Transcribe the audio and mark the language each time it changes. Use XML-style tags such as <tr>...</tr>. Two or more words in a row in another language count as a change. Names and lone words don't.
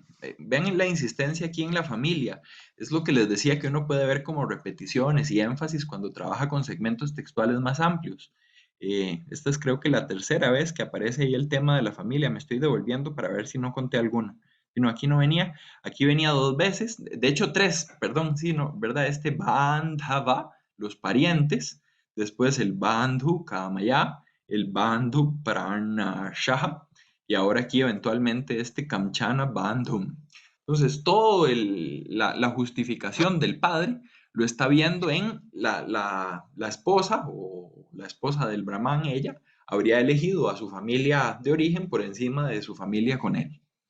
<es>Vean la insistencia aquí en la familia. Es lo que les decía que uno puede ver como repeticiones y énfasis cuando trabaja con segmentos textuales más amplios. Esta es creo que la tercera vez que aparece ahí el tema de la familia. Me estoy devolviendo para ver si no conté alguna. Y no, aquí no venía. Aquí venía dos veces. De hecho, tres. Perdón, sí, no, ¿verdad? Este bandhava, los parientes. Después el</es> <sa>बन्धु कामया,</sa> <es>el</es> <sa>बन्धु प्रणाशः.</sa> <es>Y ahora aquí eventualmente este</es> <sa>कञ्चन बन्धुम्.</sa> <es>Entonces, todo la justificación del padre lo está viendo en la esposa o la esposa del brahman, ella habría elegido a su familia de origen por encima de su familia con él.</es>